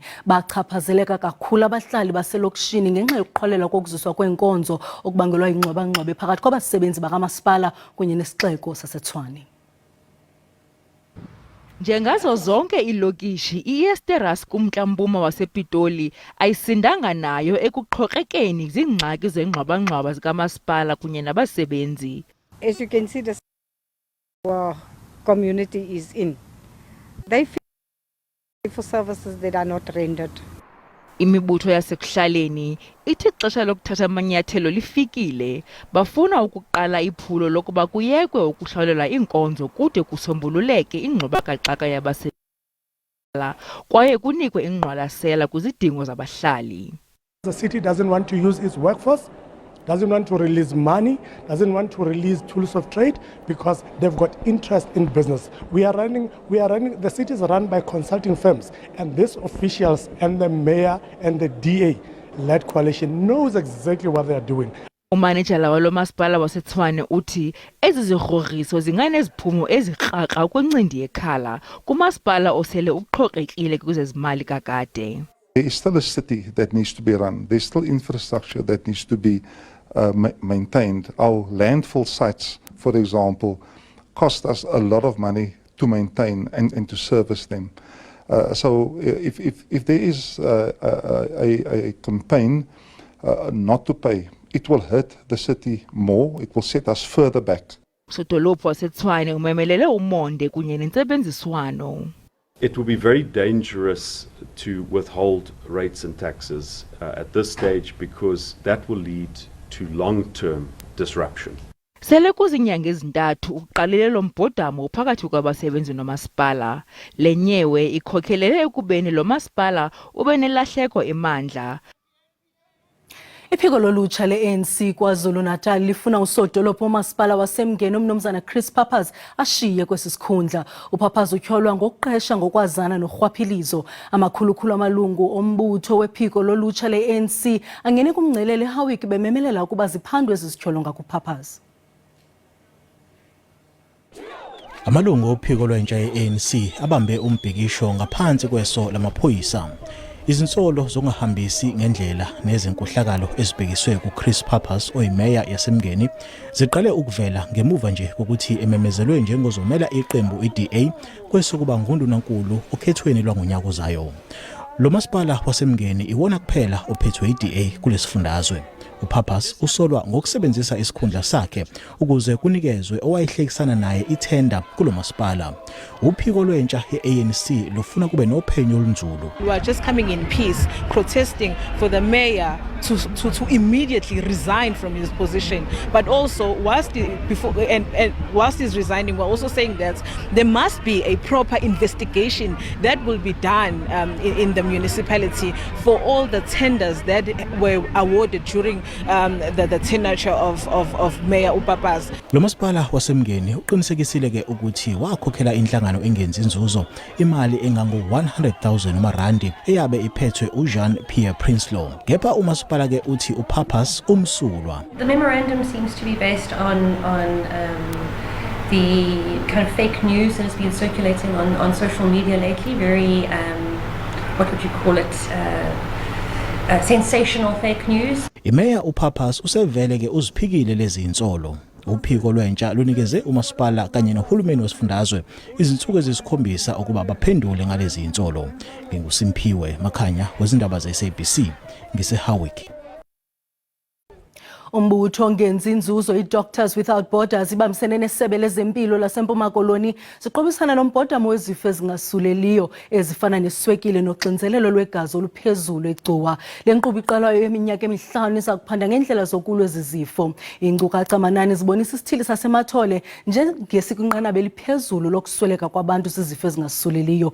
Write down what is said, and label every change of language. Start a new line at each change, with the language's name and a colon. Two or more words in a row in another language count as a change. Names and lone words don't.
Xhosa: Bachaphazeleka kakhulu abahlali baselokishini ngenxa yokuqholela kokuziswa kweenkonzo okubangelwa yingxwabangxwabe phakathi kwabasebenzi bakamasipala kunye nesixeko saseTshwane. Njengazo zonke ilokishi, iEsteras kumntla-mpuma wasepitoli ayisindanga nayo ekuxhoxekeni ziingxaki zengxwabangxwaba zikamasipala kunye nabasebenzi.
English: As you can see, the community is in. They feel for services that are not rendered.
Xhosa: Imibutho yasekuhlaleni ithi xesha lokuthatha amanyathelo lifikile. Bafuna ukuqala iphulo lokuba kuyekwe ukuhlawulela iinkonzo kude kusombululeke ingxubakaxaka yabasebenzi kwaye kunikwe ingqwalasela kwizidingo zabahlali.
English: The city doesn't want to use its workforce, doesn't want to release money, doesn't want to release tools of trade because they've got interest in business. The city is run by consulting firms, and these officials and the mayor and the DA-led coalition knows exactly what they are doing.
Xhosa: Umanejala walo masipala waseTshwane uthi ezi zigrogriso zinganeziphumo ezikrakra kwincindi yekhala kumasipala osele uxhoxekile kwezezimali kakade.
English: There is still a city that needs to be run. There's still infrastructure that needs to be maintained. Our landfill sites, for example, cost us a lot of money to maintain and to service them. So if there is a campaign not to pay, it will hurt the city more. It will set us further back.
Xhosa: Sodolophu waseTshwane umemelele umonde kunye nentsebenziswano.
English: It will be very dangerous to withhold rates and taxes at this stage because that will lead to long-term disruption.
Xhosa: Sele kuzinyanga ezintathu uqalelelo mbhodamo phakathi kwabasebenzi nomasipala. Le nyewe ikhokhelele ekubeni lo masipala ube nelahleko emandla. Iphiko lolutsha le-ANC KwaZulu-Natal lifuna usodolophu womasipala wasemngeni umnumzana Chris Pappas ashiye kwesi sikhundla. uPappas utyholwa ngokuqesha ngokwazana norhwaphilizo. Amakhulukhulu amalungu ombutho wephiko lolutsha le-ANC angene kumngcelele eHowick bememelela ukuba ziphandwe ezi zityholo ngakuPappas.
Zulu: Amalungu ophiko lwentsha ye-ANC abambe umbhikisho ngaphansi kweso lamaphoyisa. Izinsolo zongahambisi ngendlela nezinkohlakalo ezibhekiswe kuChris Pappas oyimeya yasemngeni ziqale ukuvela ngemuva nje kokuthi ememezelwe njengozomela iqembu iDA kwesokuba nguNdunankulu okhethweni lwangonyaka ozayo. Lo masipala wasemngeni iwona kuphela ophethwe iDA kulesifundazwe. uPappas usolwa ngokusebenzisa isikhundla sakhe ukuze kunikezwe owayihlekisana naye ithenda kulo masipala. Uphiko lwentsha ye-ANC lufuna kube nophenyo olunzulu.
English: We are just coming in peace, protesting for the mayor to immediately resign from his position. But also, whilst he's resigning, we're also saying that there must be a proper investigation that will be done in the municipality for all the tenders that were awarded during the tenure of Mayor uPappas.
Zulu: Lo masipala wasemngeni uqinisekisile ke ukuthi wakhokhela inhlangano engenzi inzuzo imali engango 100,000 amarandi eyabe iphethwe uJean Pierre Prinsloo. Kepha umasipala ke uthi uPappas umsulwa.
English: The memorandum seems to be based on the kind of fake news that has been circulating on social media lately. Very what would you call it? Sensational fake news.
Zulu: Imeya uPappas usevele ke uziphikile lezi insolo. Uphiko lwentsha lunikeze umasipala kanye nohulumeni wesifundazwe izinsuku ezisikhombisa ukuba baphendule ngalezi insolo. NginguSimpiwe Makhanya wezindaba zeSABC ngiseHowick.
Xhosa: Umbutho ngenzi inzuzo iDoctors Without Borders ibambisene nesebe lezempilo laseMpuma Koloni siqobisana nombhodamo wezifo ezingasuleliyo ezifana neswekile noxinzelelo lwegazi oluphezulu egcuwa. Le nkqubo iqalayo yeminyaka emihlanu iza kuphanda ngendlela zokulwa ezi zifo. Iinkcukacha amanani zibonisa isithili sasemathole njengesikwinqanaba eliphezulu lokusweleka kwabantu zizifo ezingasuleliyo.